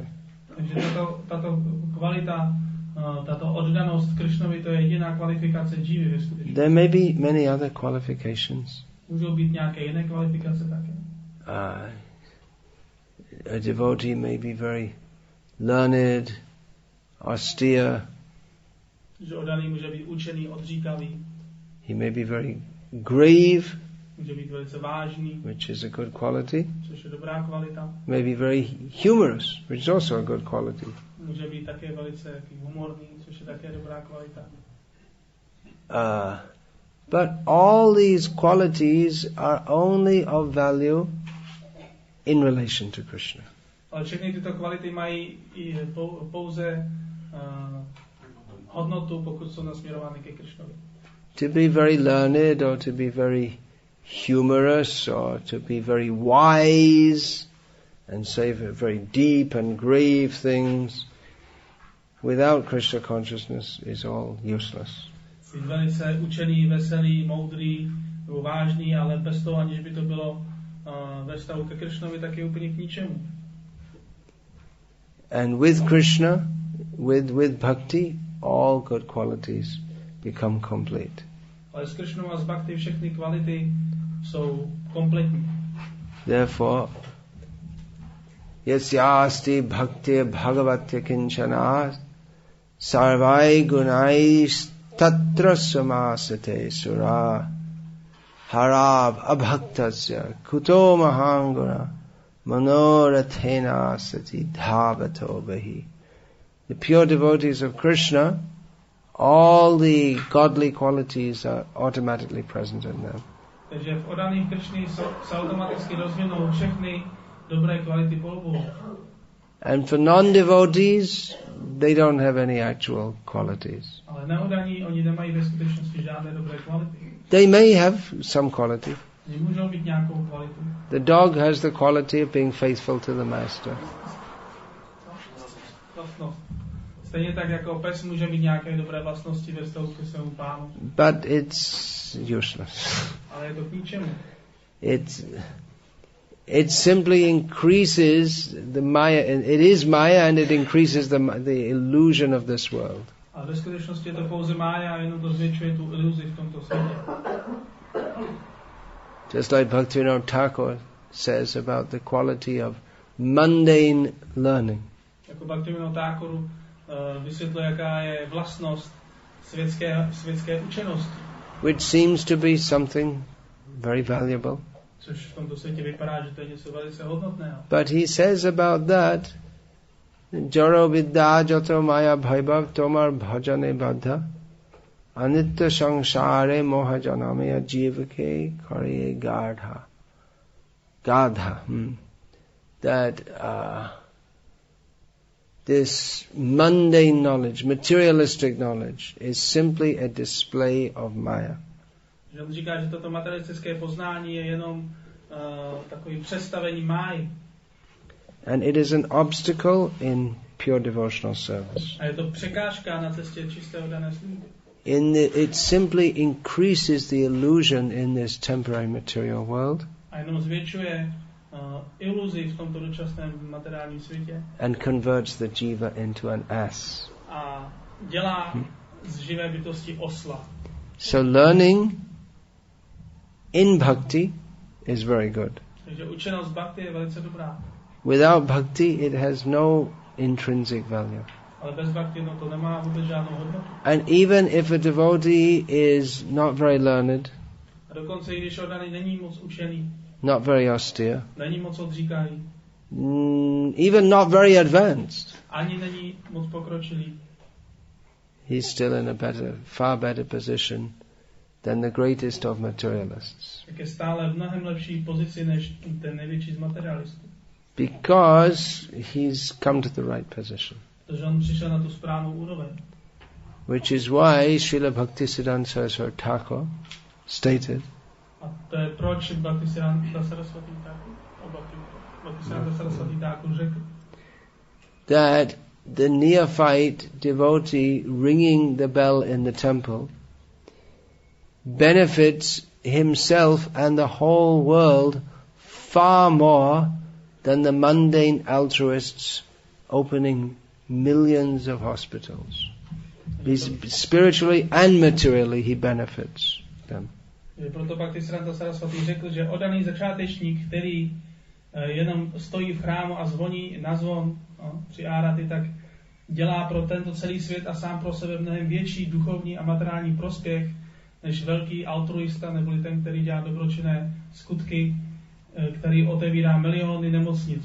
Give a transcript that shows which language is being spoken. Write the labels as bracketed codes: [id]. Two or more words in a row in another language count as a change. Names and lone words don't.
[cs] Takže tato kvalita, tato oddanost Krishnovi, to je jediná kvalifikace jivy ve skutečnosti. [en] There may be many other qualifications. [cs] Můžou být nějaké jiné kvalifikace také. [en] A devotee may be very learned, austere. [cs] Že oddaný může být učený, odříkavý. [en] He may be very grave, [cs] může být velice vážný, [en] which is a good quality. [cs] Což je dobrá kvalita. [en] May be very humorous, which is also a good quality. [cs] Může být také velice humorný, což je také dobrá kvalita. [en] But all these qualities are only of value in relation to Krishna. [cs] Ale všechny tyto kvality mají pouze hodnotu, pokud jsou nasměrovány ke Krishnovi. [en] To be very learned or to be very humorous or to be very wise and say very deep and grave things without Krishna consciousness is all useless. [cs] Být velice učený, veselý, moudrý, nebo vážný, ale bez toho, aniž by to bylo ve vztahu ke Krishnovi, tak je úplně k ničemu. [en] And with Krishna, with bhakti, all good qualities become complete. [cs] Ale s Krishnou a s bhakti všechny kvality jsou kompletní. [sa] Therefore, यस्यास्ति भक्ति भगवत्य किञ्चना सर्वै गुणैस् तत्र समासते सुरा हराव् अभक्तस्य कुतो महद्गुणा मनोरथेन सति धावतो बहिः. [en] The pure devotees of Krishna, all the godly qualities are automatically present in them. [cs] Takže v oddaných Krishny se automaticky rozvinou všechny dobré kvality Bohu. [en] And for non-devotees, they don't have any actual qualities. [cs] Ale neoddaní, oni nemají ve skutečnosti žádné dobré kvality. [en] They may have some quality. [cs] Oni můžou mít nějakou kvalitu. [en] The dog has the quality of being faithful to the master. [cs] Stejně tak jako pes může mít nějaké dobré vlastnosti ve vztahu ke svému pánu. [en] But it's useless. [cs] Ale je to k ničemu. [en] it simply increases the Maya. It is Maya and it increases the illusion of this world. [cs] A ve skutečnosti je to pouze mája a jenom to zvětšuje tu iluzi v tomto světě. [en] Just like Bhaktivinoda Thakur says about the quality of mundane learning. [cs] Jako Bhaktivinoda Thakur vysvětluje, jaká je vlastnost světské učenosti. [en] Which seems to be something very valuable. [cs] Což v tomto světě vypadá, že to je něco velice hodnotného. [en] But he says about that, [bn] জড় বিদ্যা যত মায়ার বৈভব তোমার ভজনে বাধা অনিত্য সংসারে মোহ জন্মায় জীবকে করয়ে গাধা. [en] That this mundane knowledge, materialistic knowledge, is simply a display of Maya. [cs] Že on říká, že toto materialistické poznání je jenom takový představení máji. [en] And it is an obstacle in pure devotional service. [cs] A je to překážka na cestě čisté oddané služby. [en] It simply increases the illusion in this temporary material world. [cs] A jenom zvětšuje iluzi v tomto dočasném materiálním světě. [en] And converts the jiva into an ass. [cs] A dělá z živé bytosti osla. [en] So learning in bhakti is very good. [cs] Takže učenost bhakti je velice dobrá. [en] Without bhakti it has no intrinsic value. [cs] Ale bez bhakti to nemá vůbec žádnou hodnotu. [en] And even if a devotee is not very learned, [cs] a dokonce i když oddaný není moc učený, [en] not very austere, [cs] není moc odříkaný, [en] even not very advanced, [cs] ani není moc pokročilý, [en] he's still in a far better position than the greatest of materialists. [cs] Tak je stále v mnohem lepší pozici než ten největší z materialistů. [en] Because he's come to the right position. [cs] Protože on přišel na tu správnou úroveň. [en] Which is why Srila Bhaktisiddhanta Saraswati Thakur stated, [cs] a to je proč Bhaktisiddhanta Saraswati Thakur řekl, [en] that the neophyte devotee ringing the bell in the temple benefits himself and the whole world far more than the mundane altruists opening millions of hospitals. Spiritually and materially he benefits them. [cs] Proto Bhaktisiddhanta Saraswati řekl, že oddaný začátečník, který jenom stojí v chrámu a zvoní na zvon při áraty, tak dělá pro tento celý svět a sám pro sebe mnohem větší duchovní a materiální prospěch než velký altruista, neboli ten, který dělá dobročinné skutky, který otevírá miliony nemocnic.